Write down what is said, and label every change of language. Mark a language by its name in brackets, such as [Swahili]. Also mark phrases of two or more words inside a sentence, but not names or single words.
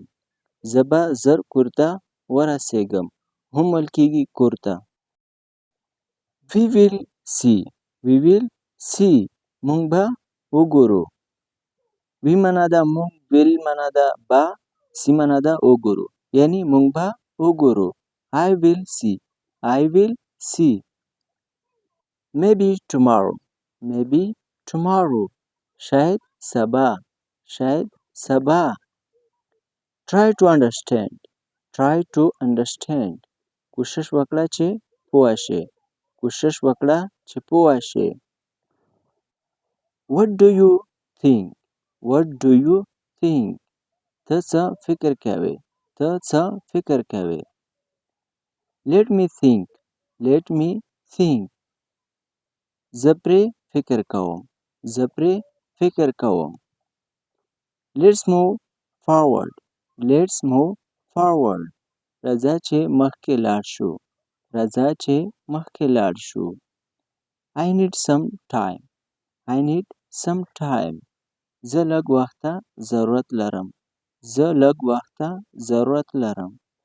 [Pashto] زه به زر کور ته ورسېږم. هم ویل کېږي کور ته. [English] We will see. We will see. [Pashto] مونږ به وګورو. وی معنا ده مونږ، ویل معنا ده به، سی معنا ده وګورو. یعنی مونږ به وګورو. [English] I will see. I will see. Maybe tomorrow. Maybe tomorrow. [Pashto] شاید سبا. شاید سبا. [English] Try to understand. Try to understand. [Pashto] کوشش وکړه چې پوه شې. کوشش وکړه چې پوه شې. [English] What do you think? What do you think? [Pashto] ته څه فکر کوې؟ ته څه فکر کوې؟ [English] Let me think. Let me think. [Pashto] زه پرې فکر کوم. زه پرې فکر کوم. [English] Let's move forward. Let's move forward. [Pashto] راځه چې مخکې لاړ شو. راځه چې مخکې لاړ شو. [English] I need some time. I need some time. [Pashto] زه لږ وخته ضرورت لرم. زه لږ وخته ضرورت لرم.